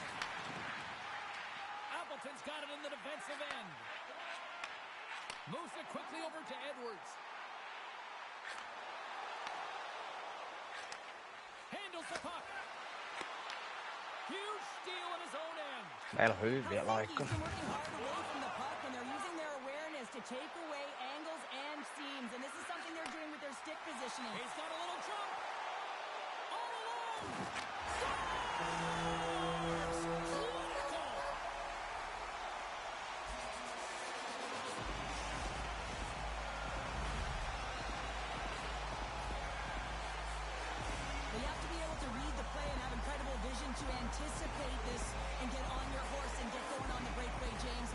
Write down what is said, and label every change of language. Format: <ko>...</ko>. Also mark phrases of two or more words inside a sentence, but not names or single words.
<en>Appleton's got it in the defensive end. Moves it quickly over to Edwards. Handles the puck. Huge steal in his own end.</en> <fi>Meillä on hyviä laikkoja.</fi> <en>Helsinki's been working hard away from the puck, and they're using their awareness to take away angles and seams, and this is something they're doing with their stick positioning. He's got a little jump. All alone. But you have to be able to read the play and have incredible vision to anticipate this and get on your horse and get going on the breakaway, James.</en>